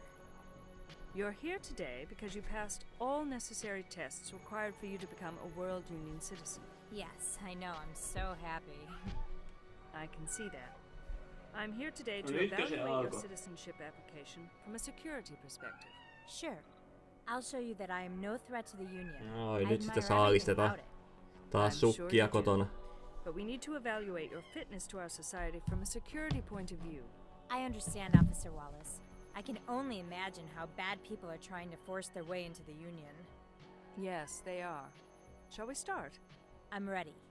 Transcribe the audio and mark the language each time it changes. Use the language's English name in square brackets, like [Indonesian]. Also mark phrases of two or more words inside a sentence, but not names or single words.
[English] You're here today because you passed all necessary tests required for you to become a World Union citizen. Yes, I know. I'm so happy. I can see that. I'm here today to evaluate your citizenship application from a security perspective. Sure. I'll show you that I am no threat to the Union. [Finnish] Oi, nyt sitä saalistetaan. Taas sukkia kotona. [English] But we need to evaluate your fitness to our society from a security point of view. I understand, Officer Wallace. I can only imagine how bad people are trying to force their way into the Union. Yes, they are. Shall we start? I'm ready.